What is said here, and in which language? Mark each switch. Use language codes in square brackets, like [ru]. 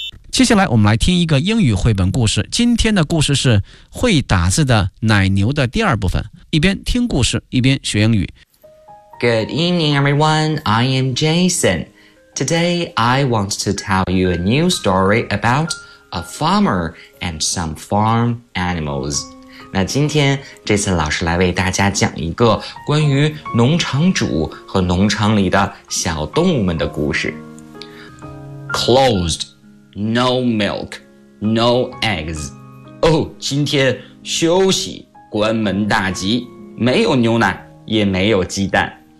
[zh] 接下来我们来听一个英语绘本故事，今天的故事是会打字的奶牛的第二部分，一边听故事一边学英语。 [en] Good evening everyone, I am Jason. Today I want to tell you a new story about a farmer and some farm animals. [zh] 那今天这次老师来为大家讲一个关于农场主和农场里的小动物们的故事。 [en] Closed. No milk. No eggs. [zh] 哦，今天休息，关门大吉，没有牛奶，也没有鸡蛋。